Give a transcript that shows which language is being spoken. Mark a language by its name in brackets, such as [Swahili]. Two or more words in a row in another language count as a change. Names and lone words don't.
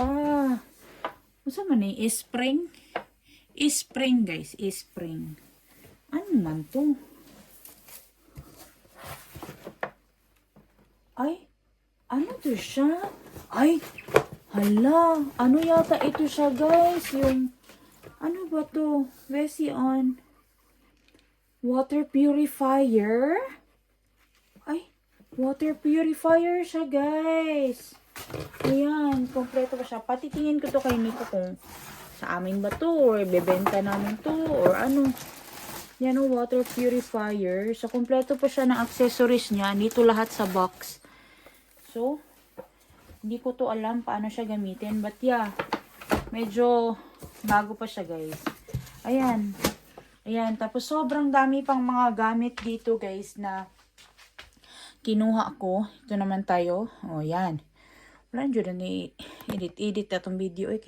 [Filipino] Masa man eh? Spring? Spring guys. Spring. Ano man to? Ay, ano to siya? Ay, hala, ano yata ito siya guys? Yung, ano ba to? [Finnish] Vesi on. [English] Water purifier? [Filipino] Ay, [English] water purifier [Filipino] siya guys. Ayan, kompleto pa siya. Patitingin ko to kay Nico kung sa amin ba to or bebenta namin to or ano. Yan o, [English] water purifier. [Filipino] So, kompleto pa siya ng accessories niya. Dito lahat sa box. So, hindi ko to alam paano siya gamitin. [English] But yeah, [Filipino] medyo bago pa siya guys. Ayan. Ayan. Tapos, sobrang dami pang mga gamit dito guys na kinuha ko. Ito naman tayo. O, yan. Wala dyan na edit na itong video eh.